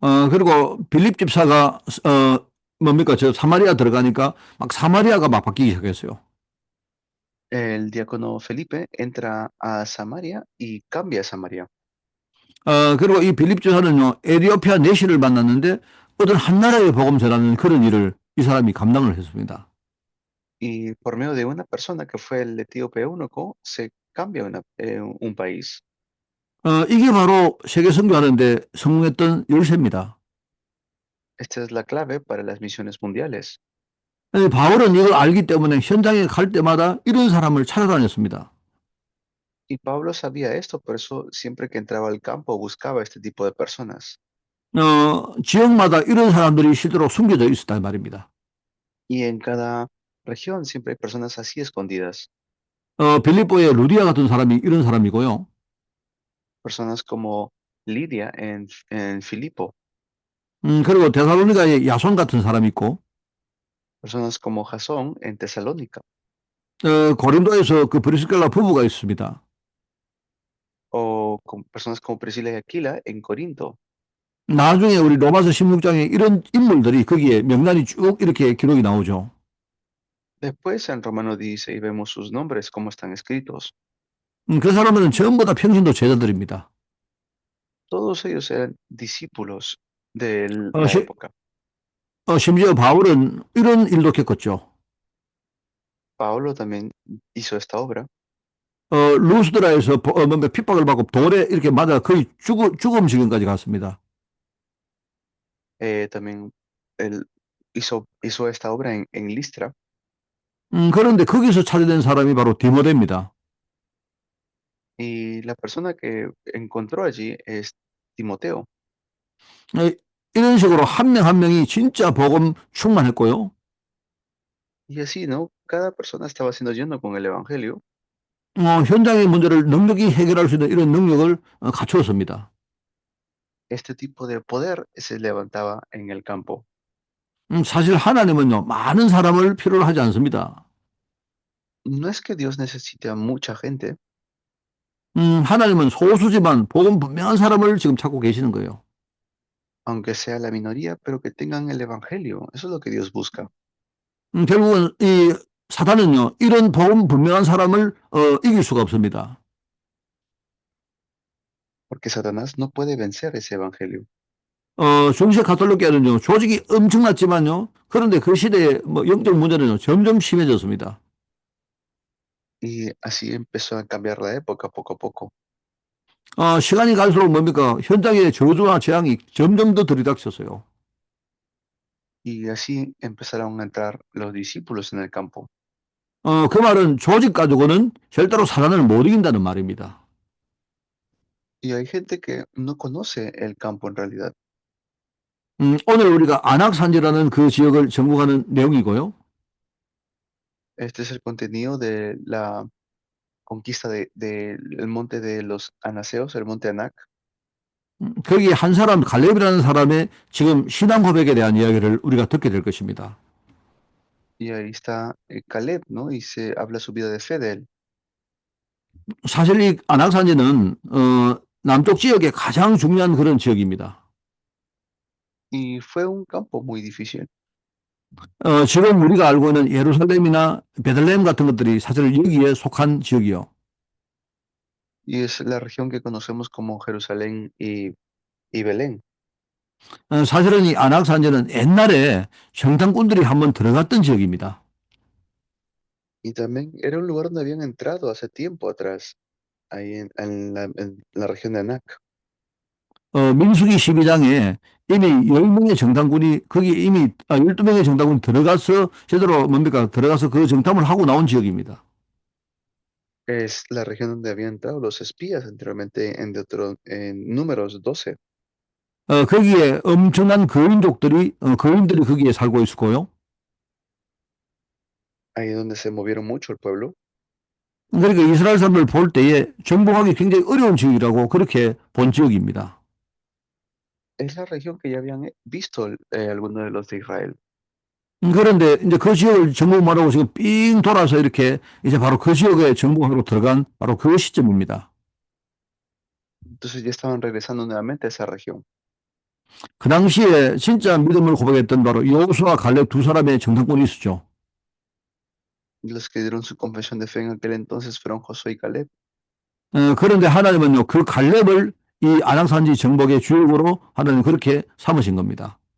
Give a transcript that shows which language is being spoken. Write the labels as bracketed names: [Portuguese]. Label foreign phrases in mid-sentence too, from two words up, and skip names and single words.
[Korean] 그리고 빌립 집사가, 뭡니까, 저 사마리아 들어가니까 막 사마리아가 막 바뀌기 시작했어요. [Spanish] El diácono Felipe entra a Samaria y cambia Samaria. [Korean] 그리고 이 빌립 집사는요, 에티오피아 내시를 만났는데 어떤 한 나라의 복음 전하는 그런 일을 이 사람이 감당을 했습니다. [Spanish] Y por medio de una persona que fue el etíope eunuco, se cambia un país. [Korean] 이게 바로 세계 선교하는데 성공했던 열쇠입니다. [Spanish] Esta es la clave para las misiones mundiales. [Korean] 바울은 이걸 알기 때문에 현장에 갈 때마다 이런 사람을 찾아다녔습니다. [Spanish] Y Pablo sabía esto, por eso siempre que entraba al campo buscaba este tipo de personas. [Korean] 지역마다 이런 사람들이 실제로 숨겨져 있었단 말입니다. [Spanish] Y en cada región siempre hay personas así escondidas. [Korean] 빌립보의 루디아 같은 사람이 이런 사람이고요. [Spanish] Personas como Lidia en Filipo. [Korean] 그리고 데살로니가의 야손 같은 사람이 있고, [Spanish] Personas como Jasón en Tesalónica. [Korean] 고린도에서 그 브리스길라 부부가 있습니다. [Spanish] O con personas como Priscila y Aquila en Corinto. [Korean] 나중에 우리 로마서 16장에 이런 인물들이 거기에 명단이 쭉 이렇게 기록이 나오죠. [Spanish] Después en Romano 16 vemos sus nombres, cómo están escritos. [Korean] 그 사람들은 전부 다 평신도 제자들입니다. [Spanish] Todos ellos eran discípulos de 어, la 시, época. [Korean] 심지어 바울은 이런 일도 겪었죠. [Spanish] Pablo también hizo esta obra. [Korean] 루스드라에서 뭔가 핍박을 받고 돌에 이렇게 맞아 거의 죽음 지경까지 갔습니다. [Spanish] También él hizo esta obra en Listra. [Korean] 그런데 거기서 찾아낸 사람이 바로 디모데입니다. [Spanish] Y la persona que encontró allí es Timoteo. [Korean] 이런 식으로 한 명 한 명이 진짜 복음 충만했고요. [Spanish] Y así, ¿no? Cada persona estaba siendo lleno con el Evangelio. [Korean] 현장의 문제를 넉넉히 해결할 수 있는 이런 능력을 갖추었습니다. [Spanish] Este tipo de poder se levantaba en el campo. [Korean] 사실 하나님은요, 많은 사람을 필요로 하지 않습니다. [Spanish] No es que Dios necesite a mucha gente, [Korean] 하나님은 소수지만 복음 분명한 사람을 지금 찾고 계시는 거예요. [Spanish] aunque sea la minoría, pero que tengan el Evangelio. Eso es lo que Dios busca. [Korean] 결국은 이 사단은요, 이런 복음 분명한 사람을 이길 수가 없습니다. [Spanish] Porque Satanás no puede vencer ese Evangelio. [Korean] 중세 가톨릭교회는요, 조직이 엄청났지만요, 그런데 그 시대에 뭐 영적 문제는요, 점점 심해졌습니다. [Spanish] Y así empezó a cambiar la época poco a poco. [Korean] 시간이 갈수록 뭡니까? 현장의 저주와 재앙이 점점 더 들이닥쳤어요. [Spanish] Y así empezaron a entrar los discípulos en el campo. [Korean] 그 말은 조직 가지고는 절대로 사단을 못 이긴다는 말입니다. [Spanish] Y hay gente que no conoce el campo en realidad. [Korean] 오늘 우리가 안악산지라는 그 지역을 정복하는 내용이고요. [Spanish] Este es el contenido de la conquista del monte de los Anaseos, el monte Anac. [Korean] 거기 한 사람, 갈렙이라는 사람의 지금 신앙 고백에 대한 이야기를 우리가 듣게 될 것입니다. [Spanish] Y ahí está Caleb, ¿no? Y se habla su vida de fe de él. [Korean] 사실 이 안악산지는 남쪽 지역의 가장 중요한 그런 지역입니다. [Spanish] Y fue un campo muy difícil. [Korean] 지금 우리가 알고 있는 예루살렘이나 베들레헴 같은 것들이 사실 여기에 속한 지역이요. [Spanish] Y es la región que conocemos como Jerusalén y Belén. [Korean] 사실은 이 안악산지는 옛날에 정탐꾼들이 한번 들어갔던 지역입니다. [Spanish] Y también era un lugar donde habían entrado hace tiempo atrás, ahí en la región de Anac. [Korean] 민수기 12장에 이미 10명의 정탐꾼이 거기 이미 12명의 정탐꾼이 들어가서 제대로 뭡니까? 들어가서 그 정탐을 하고 나온 지역입니다. [Spanish] Es la región donde habían entrado los espías anteriormente en Números 12. [Korean] 거기에 엄청난 거인들이 거기에 살고 있었고요. [Spanish] Ahí donde se movieron mucho el pueblo. [Korean] 그러니까 이스라엘 사람들 볼 때에 정복하기 굉장히 어려운 지역이라고 그렇게 본 지역입니다. [Spanish] Es la región que ya habían visto algunos de los de Israel. [Korean] 그런데 이제 그 지역을 정복하라고 지금 삥 돌아서 이렇게 이제 바로 그 지역에 정복하러 들어간 바로 그 시점입니다. [Spanish] Entonces ya estaban regresando nuevamente a esa región. [Korean] 그 당시에 진짜 믿음을 고백했던 바로 여호수아 갈렙 두 사람의 정탐꾼이 있었죠. [Spanish] Los que dieron su confesión de fe en aquel entonces fueron Josué y Caleb. [Korean] 그런데 하나님은요, 그 갈렙을 이 아낙산지 정복의 주역으로 하나님 그렇게 삼으신 겁니다.